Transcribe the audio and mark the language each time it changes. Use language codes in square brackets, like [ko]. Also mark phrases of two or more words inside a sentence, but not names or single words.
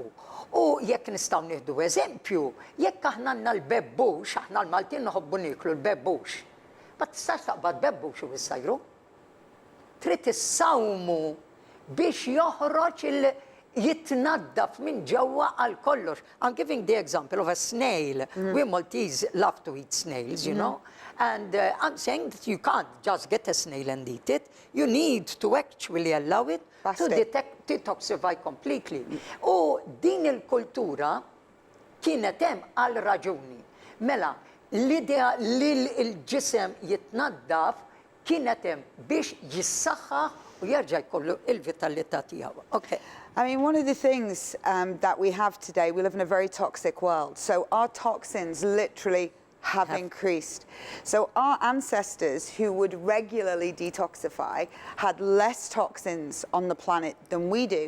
[mt] U jekk nistgħu nieħdu eżempju, jekk aħna għandna l-bebbux, aħna l-Maltin nħobbu niklu l-bebbux. Ma tistax taqbad bebbux u issajru. Trid issawmu biex joħroġ jitnaddaf minn ġewwa għal kollox. [en] I'm giving the example of a snail. We Maltese love to eat snails, And I'm saying that you can't just get a snail and eat it. You need to actually allow it to detoxify completely. [mt] U din il-kultura kienet hemm għal raġuni. Mela, l-idea li l-ġisem jitnaddaf kienet hemm biex jissaħħaħ u jerġa' jkollu il-vitalità tiegħu. [en] Okay. I mean, one of the things that we have today, we live in a very toxic world. So our toxins literally have increased. So our ancestors who would regularly detoxify had less toxins on the planet than we do.